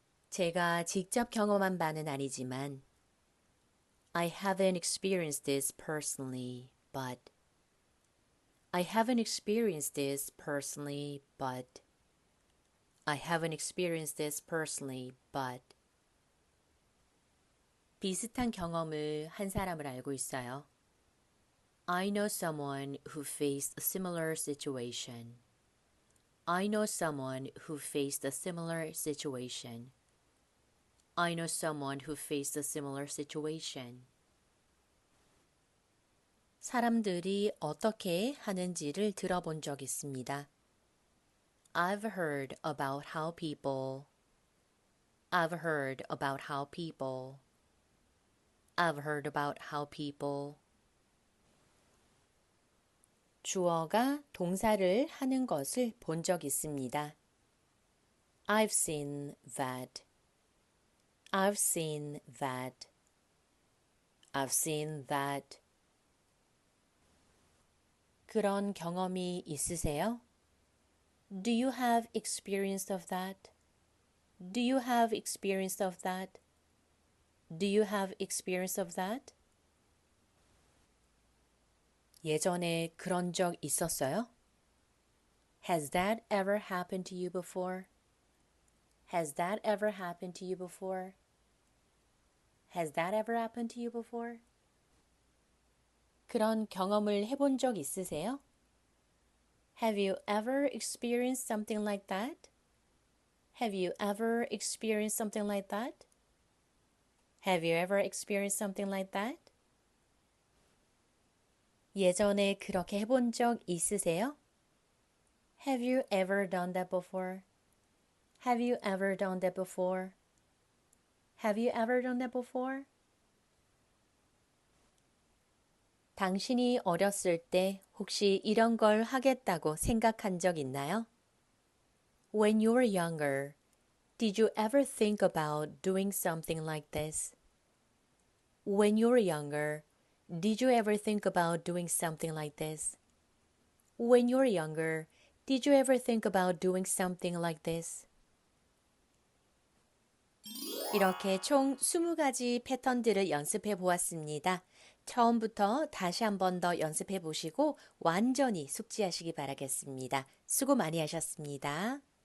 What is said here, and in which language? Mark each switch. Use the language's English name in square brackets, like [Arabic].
[Korean] 제가 직접 경험한 바는 아니지만 [English] I haven't experienced this personally, but I haven't experienced this personally, but I haven't experienced this personally, but [Korean] 비슷한 경험을 한 사람을 알고 있어요. [English] I know someone who faced a similar situation. I know someone who faced a similar situation. I know someone who faced a similar situation. [Korean] 사람들이 어떻게 하는지를 들어본 적 있습니다. [English] I've heard about how people. I've heard about how people. I've heard about how people. [Korean] 주어가 동사를 하는 것을 본 적 있습니다. [English] I've seen that. I've seen that. I've seen that. [Korean] 그런 경험이 있으세요? [English] Do you have experience of that? Do you have experience of that? Do you have experience of that? [Korean] 예전에 그런 적 있었어요? [English] Has that ever happened to you before? Has that ever happened to you before? Has that ever happened to you before? [Korean] 그런 경험을 해본 적 있으세요? [English] Have you ever experienced something like that? Have you ever experienced something like that? Have you ever experienced something like that? [Korean] 예전에 그렇게 해본 적 있으세요? [English] Have you ever done that before? Have you ever done that before? Have you ever done that before? [Korean] 당신이 어렸을 때 혹시 이런 걸 하겠다고 생각한 적 있나요? [English] When you were younger, did you ever think about doing something like this? When you were younger, did you ever think about doing something like this? When you were younger, did you ever think about doing something like this? [Korean] 이렇게 총 20가지 패턴들을 연습해 보았습니다. 처음부터 다시 한 번 더 연습해 보시고 완전히 숙지하시기 바라겠습니다. 수고 많이 하셨습니다.